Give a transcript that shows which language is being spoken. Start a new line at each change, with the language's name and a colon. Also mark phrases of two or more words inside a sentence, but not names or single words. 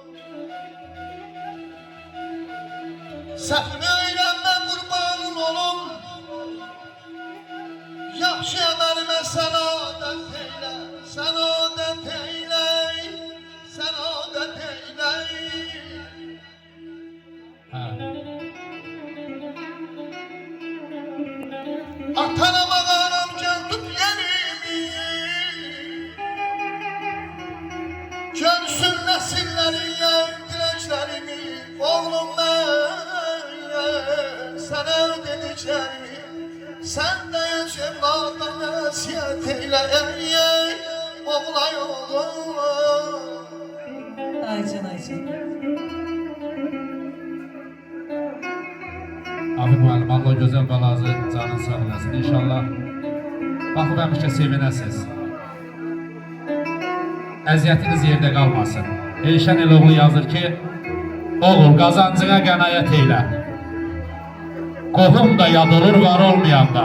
Azerbaijani: Səhvimi öyrənmə qurbanın olum, yaxşı əməlimə sən adət eylə, sən adət eylə, sən adət eylə.
Turkish: Atanam ağanam gel tut yerimi, görsün nesillerine dileklerimi. Oğlum ben sana ödediklerimi, sen de evlada nəsihət eyle.
Azerbaijani: Oğlay oğlum. Aycan, Aycan. Abi müəllim, Allah gözəl balazı canın sağ olasın. İnşallah baxıb həmişə sevinəsiz. Əziyyətiniz yerdə qalmasın. Elşən Eloğlu yazır ki, oğul qazancına qənaət eylə. Qohum da yad olur var olmayanda.